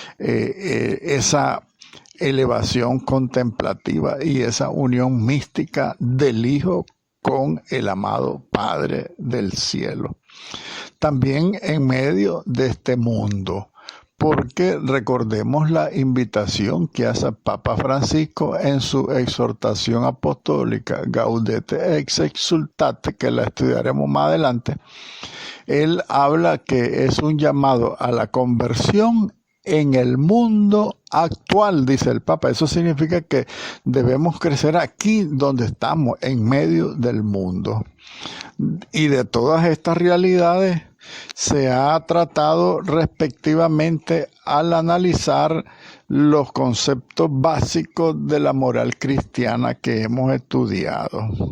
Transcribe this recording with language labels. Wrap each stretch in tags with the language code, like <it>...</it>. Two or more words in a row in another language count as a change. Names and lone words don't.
<es>Esa elevación contemplativa y esa unión mística del Hijo con el amado Padre del cielo. También en medio de este mundo, porque recordemos la invitación que hace el Papa Francisco en su exhortación apostólica Gaudete ex exsultate, que la estudiaremos más adelante. Él habla que es un llamado a la conversión en el mundo actual, dice el Papa. Eso significa que debemos crecer aquí donde estamos, en medio del mundo. Y de todas estas realidades se ha tratado respectivamente al analizar los conceptos básicos de la moral cristiana que hemos estudiado.</es>